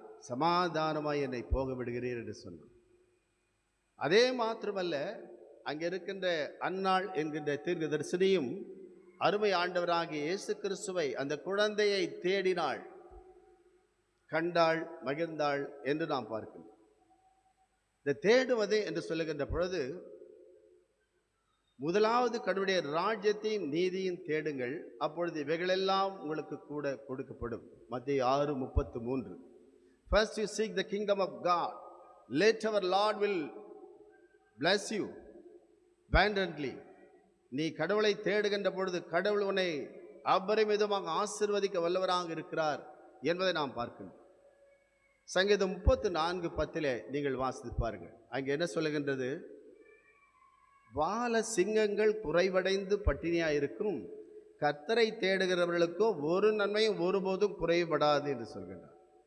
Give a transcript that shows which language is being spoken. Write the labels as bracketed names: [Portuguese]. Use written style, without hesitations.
[Tamil] சமாதானமாய் என்னை போக விடுகிறீர் என்று சொன்னான். அதே மாத்திரமல்ல, அங்கே இருக்கின்ற அன்னாள் என்கின்ற தீர்க்கதரிசினியும் அருமை ஆண்டவராகிய இயேசு கிறிஸ்துவை, அந்த குழந்தையை தேடினாள், கண்டாள், மகிழ்ந்தாள் என்று நாம் பார்க்கிறோம். இந்த தேடுவது என்று சொல்லுகின்ற பொழுது, முதலாவது கடவுளுடைய ராஜ்யத்தின் நீதியின் தேடுங்கள், அப்பொழுது இவைகளெல்லாம் உங்களுக்கு கூட கொடுக்கப்படும். மத்தேயு 6:33. [English] First you seek the kingdom of God, later our Lord will bless you abundantly. [Tamil] நீ கடவுளை தேடுகின்ற பொழுது கடவுள் உன்னை அபரிமிதமாக ஆசீர்வதிக்க வல்லவராக இருக்கிறார் என்பதை நாம் பார்க்கணும். சங்கீதம் 34:10 நீங்கள் வாசித்து பாருங்கள். அங்கே என்ன சொல்லுகின்றது? வால சிங்கங்கள் குறைவடைந்து பட்டினியாயிருக்கும், கர்த்தரை தேடுகிறவர்களுக்கோ ஒரு நன்மையும் ஒருபோதும் குறைபடாது என்று சொல்கின்றார்.